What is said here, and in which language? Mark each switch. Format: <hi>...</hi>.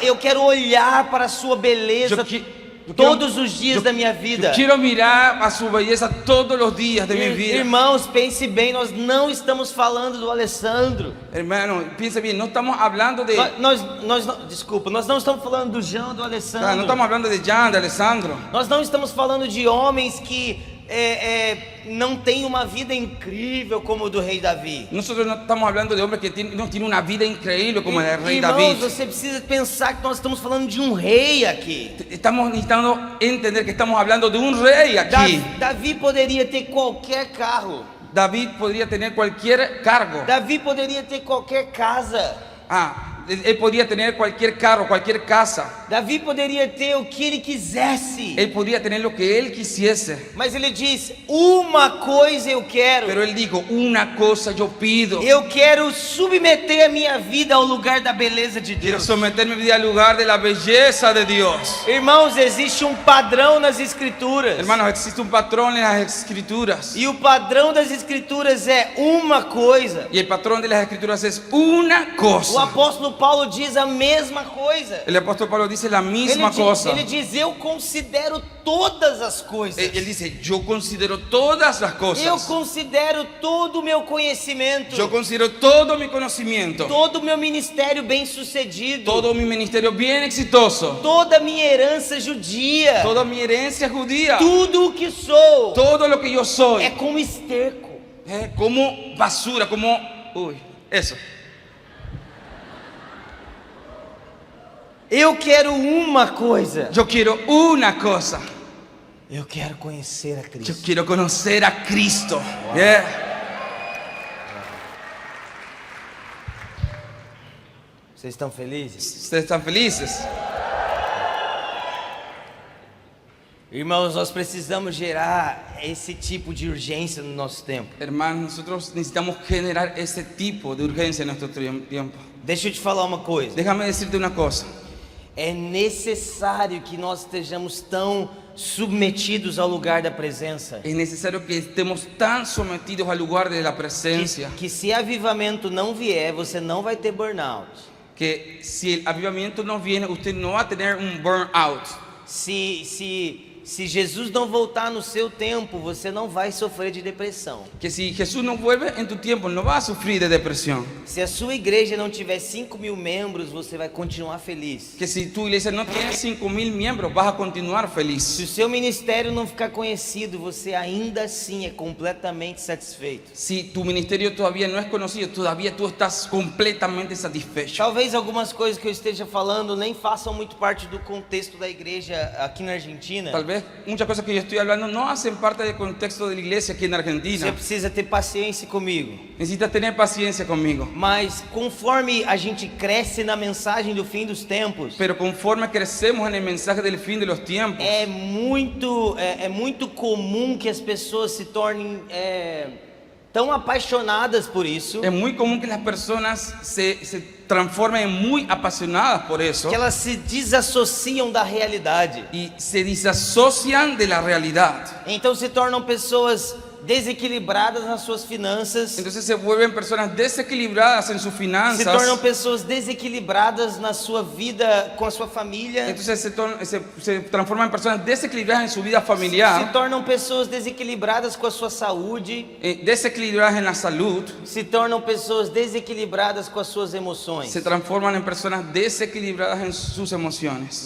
<pt>Eu quero olhar para a sua beleza todos os dias da minha</pt> <es>Yo</es> <pt>vida.</pt> <es>quiero mirar a su belleza todos los días de mi vida.</es> <pt>Irmãos, pense bem, nós não estamos falando do Alessandro.</pt> <es>Hermano, piense bien, no estamos hablando de...</es> <pt>Desculpa, nós não estamos falando do João, do Alessandro.</pt> <es>No estamos hablando de Jan, de Alessandro.</es> <pt>Nós não estamos falando de homens que não têm uma vida incrível como o do rei Davi.</pt> <es>Nosotros no estamos hablando de hombres que no tienen una vida increíble como el rey</es> <pt>Irmãos,</pt> <es>David.</es> <pt>você precisa pensar que nós estamos falando de um rei aqui.</pt> <es>Estamos necesitando entender que estamos hablando de un rey aquí.</es> <pt>Davi poderia ter qualquer carro.</pt> <es>David podría tener cualquier cargo.</es> <pt>Davi poderia ter qualquer casa.</pt> <es>Él podría tener cualquier carro, cualquier casa.</es> <pt>Davi poderia ter o que ele quisesse.</pt> <es>Él podría tener lo que él quisiese.</es> <pt>Mas ele diz: uma coisa eu quero.</pt> <es>Pero él dijo, una cosa yo pido.</es> <pt>Eu quero submeter a minha vida ao lugar da beleza de</pt> <es>Quiero</es> <pt>Deus.</pt> <es>someter mi vida al lugar de la belleza de Dios.</es> <pt>Irmãos, existe um padrão nas escrituras.</pt> <es>Hermanos, existe un patrón en las escrituras.</es> <pt>E o padrão das escrituras é uma coisa.</pt> <es>Y el patrón de las escrituras es una</es> <pt>O</pt> <es>cosa.</es> <pt>apóstolo Paulo diz a mesma coisa.</pt> <es>El apóstol Pablo dice la misma cosa.</es> <pt>Ele diz: eu considero todas as coisas.</pt> <es>Él dice, yo considero todas las</es> <pt>Eu</pt> <es>cosas.</es> <pt>considero todo o meu conhecimento.</pt> <es>Yo considero todo mi conocimiento,</es> <pt>Todo o meu ministério bem sucedido.</pt> <es>todo mi ministerio bien exitoso,</es> <pt>Toda a minha herança judia.</pt> <es>toda mi herencia judía,</es> <pt>Tudo o que sou</pt> <es>todo lo que yo soy,</es> <pt>é como esterco.</pt> <es>como basura, como... Uy, eso.</es> <pt>Eu quero uma coisa.</pt> <es>Yo quiero una cosa.</es> <pt>Eu quero conhecer a</pt> <es>Yo</es> <pt>Cristo.</pt> <es>quiero conocer a Cristo. Yeah.</es> <pt>Vocês estão felizes?</pt> <es>¿Ustedes están felices?</es> <pt>Irmãos, nós precisamos gerar esse tipo de urgência no nosso tempo.</pt> <es>Hermanos, nosotros necesitamos generar ese tipo de urgencia en nuestro tiempo.</es> <pt>Deixa eu te falar uma coisa.</pt> <es>Déjame decirte una cosa.</es> <pt>É necessário que nós estejamos tão submetidos ao lugar da presença.</pt> <es>Es necesario que estemos tan sometidos al lugar de la presencia</es> <pt>Que se avivamento não vier, você não vai ter burnout.</pt> <es>que si el avivamiento no viene, usted no va a tener un burnout.</es> <pt>Se Jesus não voltar no seu tempo, você não vai sofrer de depressão.</pt> <es>Que si Jesús no vuelve en tu tiempo, no vas a sufrir de depresión.</es> <pt>Se a sua igreja não tiver 5.000 membros, você vai continuar feliz.</pt> <es>Que si tu iglesia no tiene 5,000 miembros, vas a continuar</es> <pt>Se</pt> <es>feliz.</es> <pt>o seu ministério não ficar conhecido, você ainda assim é completamente satisfeito.</pt> <es>Si tu ministerio todavía no es conocido, todavía tú estás completamente satisfecho.</es> <pt>Talvez algumas coisas que eu esteja falando nem façam muito parte do contexto da igreja aqui na Argentina.</pt> <es>Tal vez muchas cosas que yo estoy hablando no hacen parte del contexto de la iglesia aquí en</es> <pt>Você</pt> <es>Argentina.</es> <pt>precisa ter paciência comigo.</pt> <es>Necesitas tener paciencia conmigo.</es> <pt>Mas conforme a gente cresce na mensagem do fim dos tempos,</pt> <es>Pero conforme crecemos en el mensaje del fin de los tiempos,</es> <pt>é muito comum que as pessoas se tornem tão apaixonadas por isso,</pt> <es>es muy común que las personas se transformen en muy apasionadas por eso</es> <pt>que elas se desassociam da realidade.</pt> <es>y se disasocian de la realidad.</es> <pt>Então se tornam pessoas desequilibradas nas suas finanças,</pt> <es>Entonces se vuelven personas desequilibradas en sus</es> <pt>se</pt> <es>finanzas.</es> <pt>tornam pessoas desequilibradas na sua vida com a sua família,</pt> <es>Entonces se transforman en personas desequilibradas en su vida</es> <pt>se</pt> <es>familiar,</es> <pt>tornam pessoas desequilibradas com a sua saúde,</pt> <es>desequilibradas en la salud,</es> <pt>se tornam pessoas desequilibradas com as suas emoções.</pt> <es>se transforman en personas desequilibradas en sus emociones.</es>